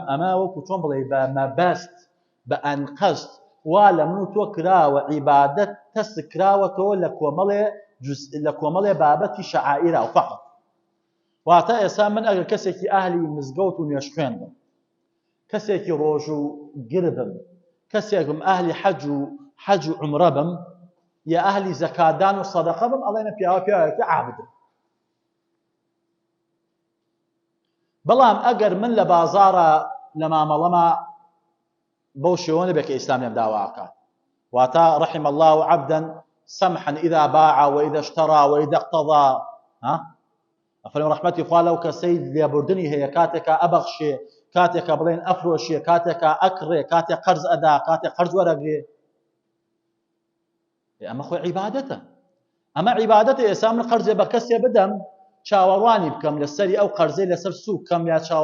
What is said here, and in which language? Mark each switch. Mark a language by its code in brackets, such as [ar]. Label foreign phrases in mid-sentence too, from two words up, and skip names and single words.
[ckb] ئەمە وەکو چۆن بڵێ بە مەبەست بە ئەنقەست وا لە من و تۆ کراوە عیبادەت تەست کراوەتەوە لە کۆمەڵێ بابەتی شەعائیرە و فەقط واتە ئێستا من ئەگەر کەسێکی ئاهلی مزگەوت و نوێژ خوێن بم کەسێکی ڕۆژ و گر بم کەسێکم ئاهلی حەج و عومرە بم یا ئاهلی زەکاتدان و سەدەقە بم ئەڵێنە پیاوەکی عابدم بەڵام ئەگەر من لە بازارە لە مامەڵەما بەو شێوەیە بێ کە ئیسلام لێم داواکات واتە [ar] رحم الله عبدا سمحا إذا باع وإذا اشترى وإذا اقتضى [ckb] ئەفەرمێ ڕەحمەتی خوا لەو کەسەی لێبوردنی هەیە کاتێکە ئەبەخشێ کاتێکە بڵێن ئەفرۆشیە کاتێکە ئەکڕێ کاتێک قەرز ئەدا کاتێک قەرز وەرەگرێ ئەمە خۆی عیبادەتە ئەمە عیبادەتە ئێستا من قەرزێ بە کەسێ بدەم چاوەڕوانی بکەم لەسەری ئەو قەرزەی لەسەر سووک